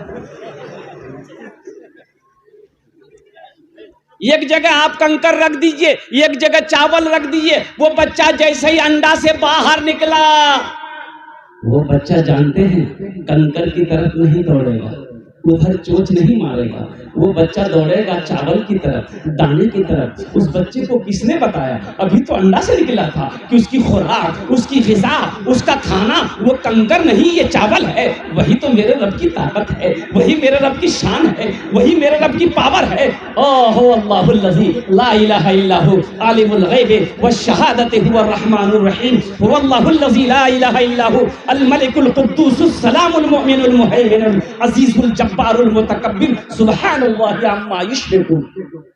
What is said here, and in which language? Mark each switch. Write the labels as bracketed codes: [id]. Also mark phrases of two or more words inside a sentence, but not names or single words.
[hi] एक जगह आप कंकर रख दीजिए, एक जगह चावल रख दीजिए, वो बच्चा जैसे ही अंडा से बाहर निकला, वो बच्चा जानते हैं कंकर की तरफ नहीं दौड़ेगा, उधर चोच नहीं मारेगा, वो बच्चा दौड़ेगा चावल की तरफ, दाने की तरफ। उस बच्चे को किसने बताया? अभी तो अंडा से निकला था कि उसकी खुराक, उसकी ग़िज़ा, उसका खाना वो कंकर नहीं, ये चावल है। वही तो मेरे रब की ताकत है, वही मेरे रब की शान है, वही मेरे रब की पावर है। [ar] ओहो الله الذي لا إله إلا هو عالم الغيب والشهادة هو الرحمن الرحيم هو الله الذي لا إله إلا هو الملك القدوس السلام المؤمن المهيمن العزيز الجبار المتكبر سبحان الله عما يشركون.